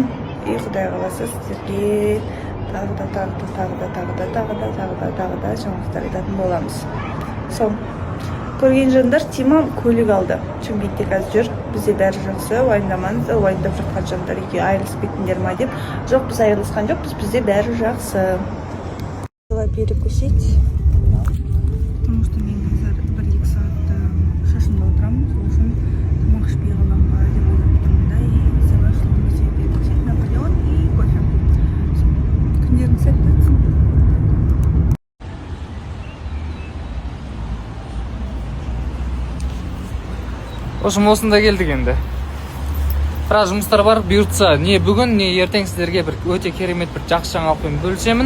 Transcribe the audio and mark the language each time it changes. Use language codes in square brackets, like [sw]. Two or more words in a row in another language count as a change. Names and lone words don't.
[kk] И Құдай қаласа сіздерге тағы да жаңалықтар айтатын боламыз. Сол, көрген жандар Тима көлік алды. Шымкентте қазір жүр, бізде бәрі жақсы, уайымдамаңыз, уайымдап жатқан жандар екеуі айырылысып кеттіңдер ма деп. Жоқ, біз айырылысқан жоқпыз, бізде бәрі жақсы. [ru] Перекусить. Потому что [kk] мен қазір 1-2 сағатта шашымда отырамын, сол үшін тамақ ішпей қалам ба деп ойлап тұрмын да, [ru] и взяла, что мы себе перекусить Наполеон и кофе. [kk] Күндерің сәтті өтсін. Осында келдік енді. Біраз жұмыстар бар, бұйыртса, не бүгін, не ертең сіздерге бір өте керемет бір жақсы жаңалықпен бөлісемін.